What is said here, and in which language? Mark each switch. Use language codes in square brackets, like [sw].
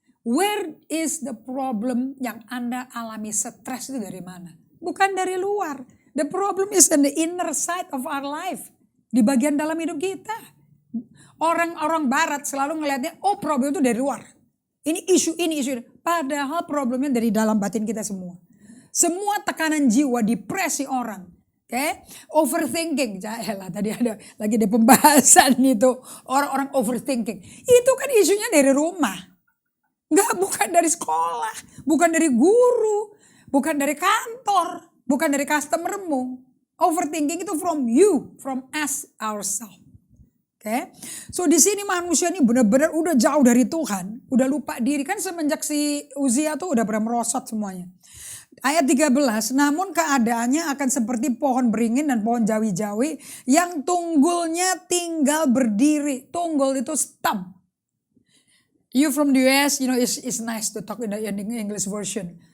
[en] Where is the problem [id] yang Anda alami stres itu dari mana? Bukan dari luar. [en] The problem is in the inner side of our life. [id] Di bagian dalam hidup kita. Orang-orang barat selalu ngelihatnya, oh problem itu dari luar. Ini isu. Padahal problemnya dari dalam batin kita semua. Semua tekanan jiwa, depresi orang. Overthinking. Tadi ada pembahasan itu. Orang-orang overthinking. Itu kan isunya dari rumah. Bukan dari sekolah, bukan dari guru, bukan dari kantor, bukan dari customermu. [en] Overthinking itu from you, from us ourselves. [id] So di sini manusia ini benar-benar udah jauh dari Tuhan, udah lupa diri kan semenjak si Uzia tuh udah pernah merosot semuanya. Ayat 13, namun keadaannya akan seperti pohon beringin dan pohon jawi-jawi yang tunggulnya tinggal berdiri. Tunggul itu stump. [en] You from the US, it's nice to talk in the English version.